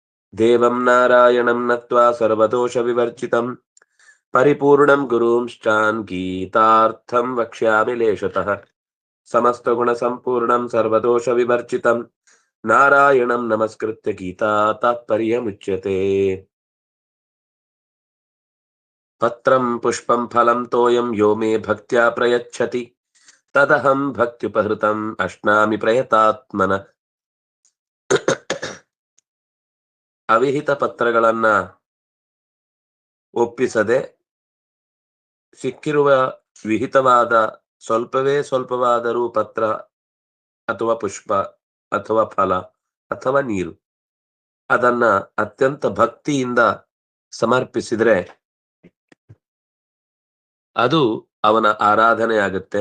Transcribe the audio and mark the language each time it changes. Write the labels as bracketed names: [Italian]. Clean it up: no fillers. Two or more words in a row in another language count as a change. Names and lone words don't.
[Sanskrit] ದೇವಂ ನಾರಾಯಣಂ ನತ್ವಾ ಸರ್ವದೋಷ ವಿವರ್ಜಿತಂ ಪರಿಪೂರ್ಣಂ ಗುರುಂಶ್ಚಾನ್ ಗೀತಾರ್ಥಂ ವಕ್ಷ್ಯಾಮಿ ಲೇಷತಃ. ಸಮಸ್ತ ಗುಣ ಸಂಪೂರ್ಣಂ ಸರ್ವದೋಷ ವಿವರ್ಜಿತಂ ನಾರಾಯಣಂ ನಮಸ್ಕೃತ್ಯ ಗೀತಾ ತಾತ್ಪರ್ಯಮುಚ್ಯತೆ. ಪತ್ರಂ ಪುಷ್ಪಂ ಫಲಂ ತೋಯಂ ಯೋ ಮೇ ಭಕ್ತ್ಯಾ ಪ್ರಯಚ್ಛತಿ ತದಹಂ ಭಕ್ತ್ಯುಪಹೃತಂ ಅಶ್ನಾಮಿ ಪ್ರಯತಾತ್ಮನ. [Kannada] ಅವಿಹಿತ ಪತ್ರಗಳನ್ನ ಒಪ್ಪಿಸದೆ ಸಿಕ್ಕಿರುವ ವಿಹಿತವಾದ ಸ್ವಲ್ಪವಾದರೂ ಪತ್ರ ಅಥವಾ ಪುಷ್ಪ ಅಥವಾ ಫಲ ಅಥವಾ ನೀರು ಅದನ್ನ ಅತ್ಯಂತ ಭಕ್ತಿಯಿಂದ ಸಮರ್ಪಿಸಿದ್ರೆ ಅದು ಅವನ ಆರಾಧನೆ ಆಗುತ್ತೆ.